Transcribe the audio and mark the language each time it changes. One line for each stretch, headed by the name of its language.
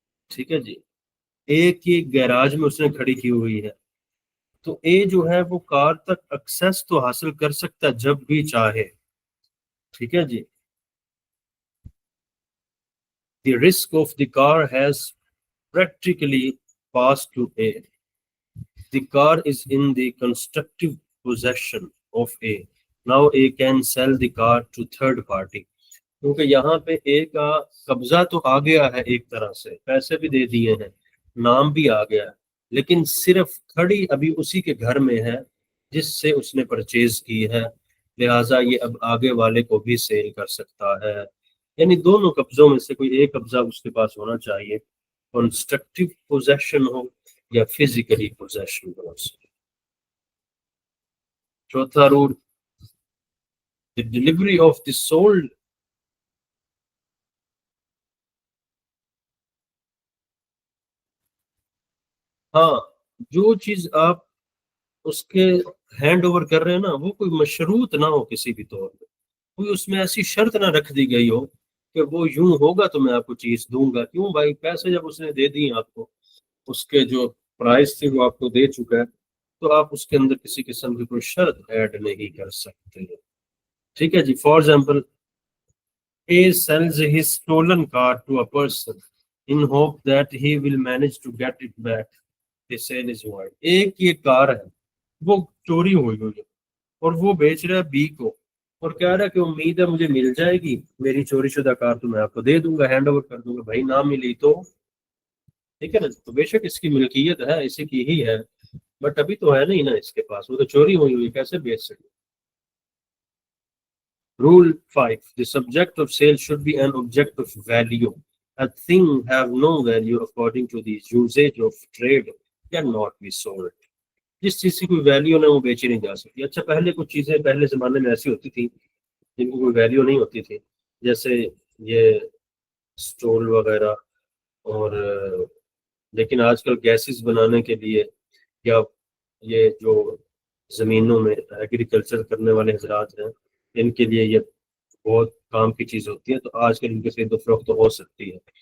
Hindi: ठीक है जी, ए की गैराज में उसने खड़ी की हुई है। तो ए जो है वो कार तक एक्सेस तो हासिल कर सकता है जब भी चाहे। ठीक है जी,
English: The risk of the car has practically passed to A. The car is in the constructive possession of A. Now A can sell the car to third party.
Hindi: क्योंकि यहाँ पे ए का कब्जा तो आ गया है, एक तरह से पैसे भी दे दिए हैं, नाम भी आ गया है, लेकिन सिर्फ खड़ी अभी उसी के घर में है जिससे उसने परचेज की है। लिहाजा ये अब आगे वाले को भी सेल कर सकता है। यानी दोनों कब्जों में से कोई एक कब्जा उसके पास होना चाहिए, कंस्ट्रक्टिव पोजेशन हो या फिजिकली पोजेशन हो। चौथा rule,
English: The delivery of the sold.
Hindi: हाँ, जो चीज आप उसके हैंड ओवर कर रहे हैं ना, वो कोई मशरूत ना हो किसी भी तौर पे, कोई उसमें ऐसी शर्त ना रख दी गई हो कि वो यूं होगा तो मैं आपको चीज दूंगा। क्यों भाई, पैसे जब उसने दे दिए आपको, उसके जो प्राइस थी वो आपको दे चुका है, तो आप उसके अंदर किसी किस्म की कोई शर्त ऐड नहीं कर सकते। ठीक है जी,
English: For example, A sells his stolen car to a person in hope that he will manage to get it back. The sale is void.
Hindi: एक ये कार है, वो चोरी हुई हुई है और वो बेच रहा है बी को, और कह रहा है कि उम्मीद है मुझे मिल जाएगी, मेरी चोरी शुदा कार तो मैं आपको दे दूंगा, हैंड ओवर कर दूंगा। भाई ना मिली तो, ठीक है ना, तो बेशक इसकी मिल्कियत है, इसी की ही है, बट अभी तो है नहीं ना इसके पास, वो तो चोरी हुई हुई, कैसे बेच सके?
English: Rule 5. The subject of sale should be an object of value. A thing have no value according to the usage of trade cannot be sold.
Hindi: जिस चीज की कोई वैल्यू ना वो बेची नहीं जा सकती। अच्छा, पहले कुछ चीजें पहले जमाने में ऐसी होती थी जिनकी कोई वैल्यू नहीं होती थी, जैसे ये स्टोल वगैरह, और लेकिन आजकल गैसेस बनाने के लिए, या ये जो जमीनों में एग्रीकल्चर करने वाले हजरात हैं, इनके लिए ये बहुत काम की चीज होती है, तो आजकल इनके खरीदो फरोख्त तो हो सकती है।